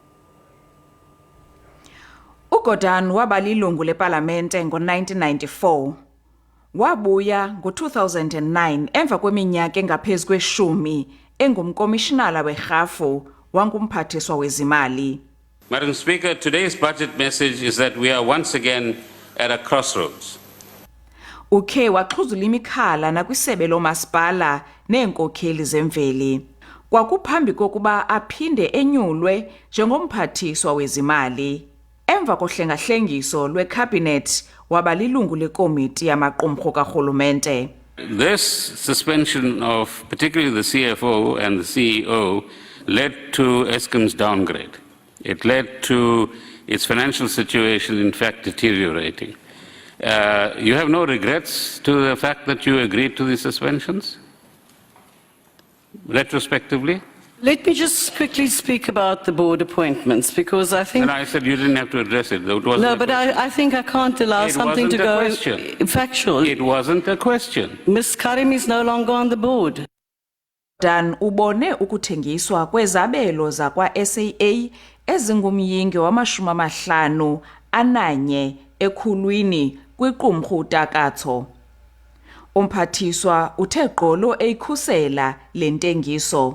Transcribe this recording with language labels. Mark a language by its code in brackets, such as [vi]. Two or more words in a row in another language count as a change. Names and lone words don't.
[xh] uGordhan waba lilungu lepalamente ngo-1994. Wabuya ngo-2009 emva kweminyaka engaphezu kwe-10 engumkomishinala werhafu wangumphathiswa wezimali. [en] Madam Speaker, today's budget message is that we are once again at a crossroads. [xh] Ukhe waxhuzula imikhala nakwisebe lomasipala neenkokheli zemveli. Kwakuphambi kokuba aphinde enyulwe njengomphathiswa wezimali. Emva kohlengahlengiso lwecabinet waba lilungu lekomiti yamaqumrhu karhulumente. [en] This suspension of particularly the CFO and the CEO led to Eskom's downgrade. It led to its financial situation, in fact, deteriorating. You have no regrets to the fact that you agreed to these suspensions? Retrospectively? Let me just quickly speak about the board appointments, because I think... And I said you didn't have to address it. No, but I think I can't allow something to go factual. It wasn't a question. Ms. Karim is no longer on the board. [xh] Dan ubone ukuthengiswa kwezabelo zakwa SAA ezingumyinge wama-51 ekhulwini kwiqumrhu utakatho. Umphathiswa uthe gqolo eyikhusela le ntengiso.